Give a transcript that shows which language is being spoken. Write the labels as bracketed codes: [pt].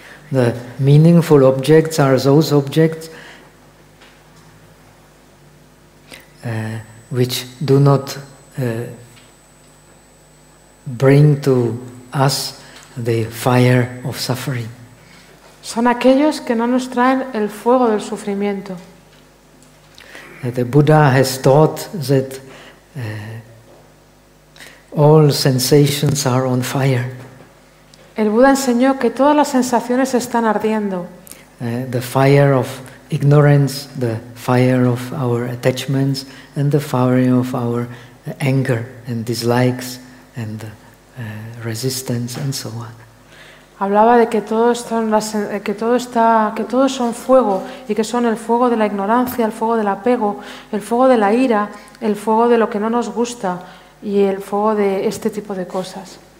[en] The meaningful objects are those objects which do not bring to us the fire of suffering. [es] Son aquellos que no nos traen el fuego del sufrimiento. [en] The Buddha has taught that all sensations are on fire. [es] El Buda enseñó que todas las sensaciones están ardiendo. [en] The fire of ignorance, the fire of our attachments, and the fire of our anger and dislikes and resistance and so on. [es] Hablaba de que todo son fuego y que son el fuego de la ignorancia, el fuego del apego, el fuego de la ira, el fuego de lo que no nos gusta y el fuego de este tipo de cosas.